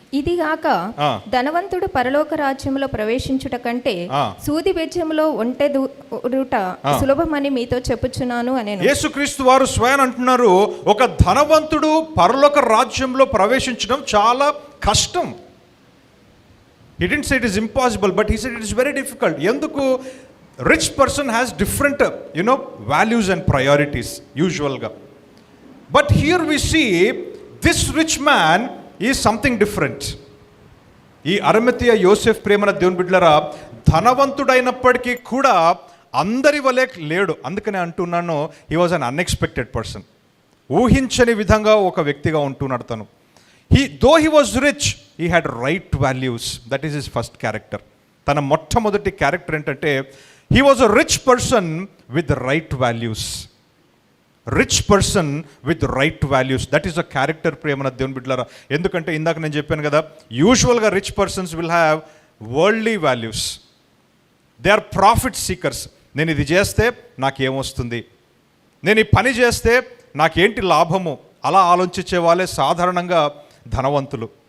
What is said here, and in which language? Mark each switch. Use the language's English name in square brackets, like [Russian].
[Telugu] ఇదిగాక ధనవంతుడు పరలోక రాజ్యంలో ప్రవేశించుట కంటే సూది బెజ్జములో ఒంటె దూరుట సులభమని మీతో చెప్పుచున్నాను అని యేసుక్రీస్తు వారు స్వయం అంటున్నారు, ఒక ధనవంతుడు పరలోక రాజ్యంలో ప్రవేశించడం చాలా కష్టం. [English] He didn't say it is impossible, but he said it is very difficult. [Telugu] ఎందుకు? [English] Rich person has different values and priorities usually. But here we see this rich man is something different. [Telugu] ఈ అరిమతయ Yosef ప్రేమన దేవుని బిడ్డలారా, ధనవంతుడైనప్పటికీ కూడా అందరి వలె లేడు. అందుకనే అంటున్నాను, [English] he was an unexpected person. [Telugu] ఊహించని విధంగా ఒక వ్యక్తిగా ఉంటున్నాడు తను. [English] Though he was rich, he had right values. That is his first character. [Telugu] తన మొట్టమొదటి క్యారెక్టర్ ఏంటంటే, [English] he was a rich person with right values. Rich person with right values. That is a character [Telugu] ప్రేమన దేవుని బిడ్డలారా. ఎందుకంటే ఇందాక నేను చెప్పాను కదా, [English] యూజువల్గా rich persons will have worldly values. They are profit seekers. [Telugu] నేను ఇది చేస్తే నాకేమొస్తుంది, నేను ఈ పని చేస్తే నాకేంటి లాభము, అలా ఆలోచించే వాళ్ళే సాధారణంగా ధనవంతులు.